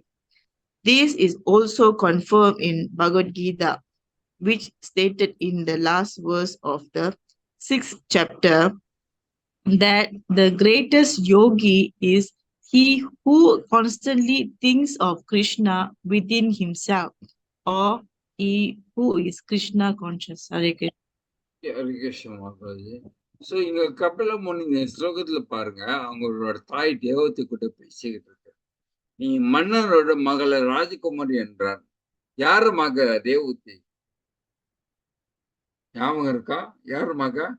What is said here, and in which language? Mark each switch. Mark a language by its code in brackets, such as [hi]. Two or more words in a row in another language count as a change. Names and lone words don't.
[en] This is also confirmed in Bhagavad Gita, which stated in the last verse of the 6th chapter that the greatest yogi is he who constantly thinks of Krishna within himself, or he who is Krishna conscious. Hare Krishna. [ta] ஹரே கிருஷ்ண மாதாஜி. ஸோ இங்க கபில முனி இந்த ஸ்லோகத்துல பாருங்க, அவங்களோட தாய் தேவத்தை கூட பேசிக்கிட்டு இருக்கு. நீ மன்னனோட மகளை ராஜகுமாரி என்றான். யாரு மக? தேவதி. ஞாபகம் இருக்கா? யாரு மக?